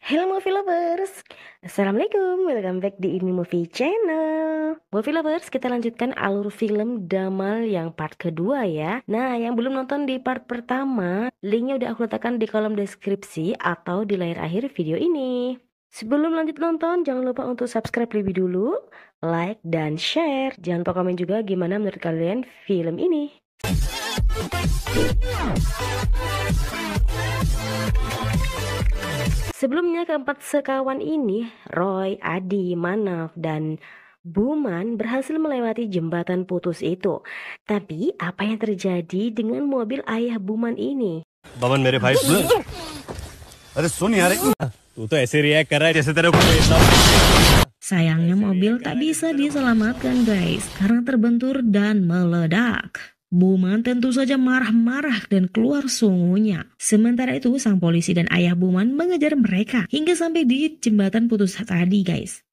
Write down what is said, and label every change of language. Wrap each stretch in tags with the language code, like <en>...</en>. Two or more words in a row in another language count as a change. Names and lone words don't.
<en>Hello movie lovers, Assalamualaikum, welcome back di Ini Movie Channel. Movie lovers,</en> <id>kita lanjutkan alur film Damal yang part kedua ya. Nah, yang belum nonton di part pertama, linknya udah aku letakkan di kolom deskripsi atau di layar akhir video ini. Sebelum lanjut nonton, jangan lupa untuk subscribe lebih dulu, like dan share. Jangan lupa komen juga gimana menurut kalian film ini. Sebelumnya keempat sekawan ini, Roy, Adi, Manav, dan Buman berhasil melewati jembatan putus itu. Tapi apa yang terjadi dengan mobil ayah Buman ini?</id> <hi>बमन मेरे भाई अरे सुन यार तू तो ऐसे रिएक्ट कर रहा है जैसे तेरे को इतना</hi> <id>Sayangnya mobil tak bisa diselamatkan guys, karena terbentur dan meledak. Buman tentu saja marah-marah dan keluar sungunya. Sementara itu sang polisi dan ayah Buman mengejar mereka hingga sampai di jembatan putus tadi guys.</id>